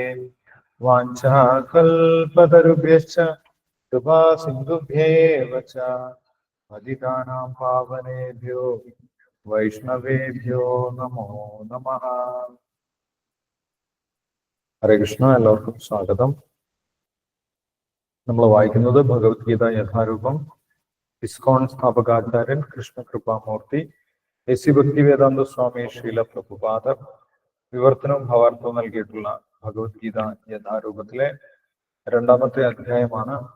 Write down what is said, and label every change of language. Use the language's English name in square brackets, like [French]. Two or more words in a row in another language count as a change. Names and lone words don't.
[Sanskrit] वाञ्छाकल्पतरुभ्यश्च कृपा सिन्धुभ्येव च पतितानां पावनेभ्यो वैष्णवेभ्यो नमो नमः. हरे कृष्ण. [Malayalam] എല്ലാവർക്കും സ്വാഗതം. നമ്മൾ വായിക്കുന്നത് ഭഗവത്ഗീത യഥാരൂപം. ഇസ്കോൺ സ്ഥാപകാചാര്യൻ കൃഷ്ണകൃപാമൂർത്തി എസ് സി ഭക്തിവേദാന്ത സ്വാമി ശ്രീല പ്രഭുപാദർ വിവർത്തനവും ഭാവാർത്ഥവും നൽകിയിട്ടുള്ള ഭഗവത്ഗീത യഥാരൂപത്തിലെ 2ാമത്തെ അധ്യായമാണ്.